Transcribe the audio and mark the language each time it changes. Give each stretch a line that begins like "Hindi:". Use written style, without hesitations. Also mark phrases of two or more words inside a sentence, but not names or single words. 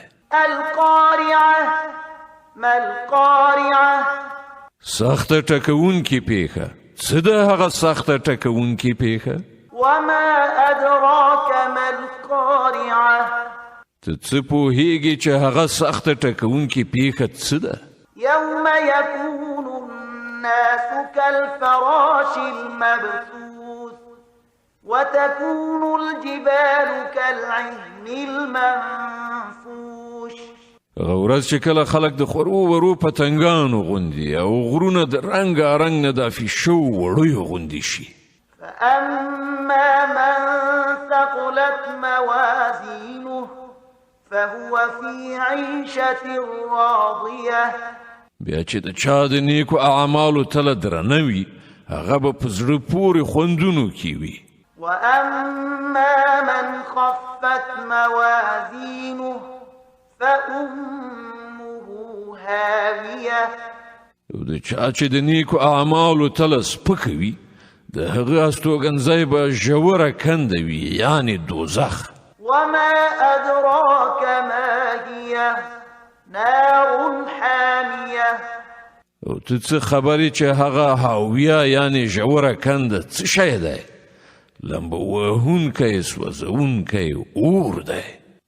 Arabic: القارعه ما القارعه
Pashto: سخته ټکوونکې پیښه څه ده هغه سخته ټکوونکې پیښه
Arabic: وما ادراك ما القارعه
Pashto: ته څه پوهیږي چې هغه سخته ټکوونکې پیښه څه ده
Arabic: يوم يكون الناس كالفراش المبثوث وتكون الجبال كالعهن المنفوش
Pashto: غورز چې کله خلق د خورو ورو پتنګانو غوندي او غرونه د رنګارنګ نه د فیشو وړیو غوندي شي
Arabic: فأما من ثقلت موازينه فهو في عيشة راضية
Pashto: بیا چې د چا د نیکو اعمالو تله درنه وي هغه به په زړه پورې خوندونو کې وي
Arabic: وأما من خفت موازينه فأمه هاوية
Pashto: او د چا چې د نیکو اعمالو تله سپکه وي د هغه استوګنځی به ژوره کنده وي یعنی دوزخ
Arabic: وما أدراك ما هي نار حامية
Pashto: او ته څه خبرې چې هغه هاویه یعنی ژوره کنده څه شی دی لمبه وهونکی سوځونکی اور دی